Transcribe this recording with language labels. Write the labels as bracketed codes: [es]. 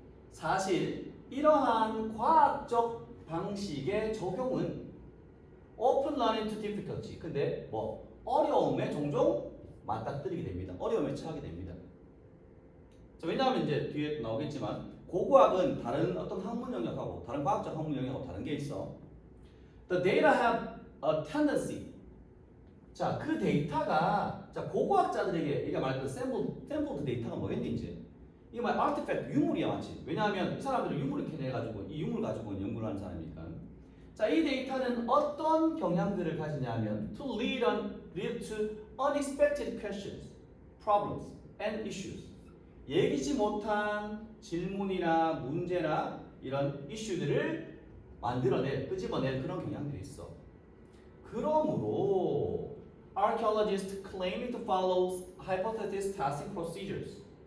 [ko] 사실 이러한 과학적 방식의 적용은 [en] open learning to difficulty. [ko] 근데 뭐 어려움에 종종 맞닥뜨리게 됩니다. 어려움에 처하게 됩니다. 자, 왜냐하면 이제 뒤에 나오겠지만 고고학은 다른 어떤 학문 영역하고 다른 과학적 학문 영역하고 다른 게 있어. [en] The data have a tendency. [ko] 자, 그 데이터가 고고학자들에게 이게 말했던 샘플드 데이터가 뭐겠니 이제? 이게 말 artifact 유물이야 맞지? 왜냐하면 이 사람들은 유물을 캐내가지고 이 유물 가지고 연구를 하는 사람이니까. 자, 이 데이터는 어떤 경향들을 가지냐면 [en] to lead to unexpected questions, problems, and issues. [ko] 예기치 못한 질문이나 문제나 이런 이슈들을 끄집어낼 그런 경향들이 있어. 그러므로 [en] archaeologists claiming to follow hypothesis testing procedures.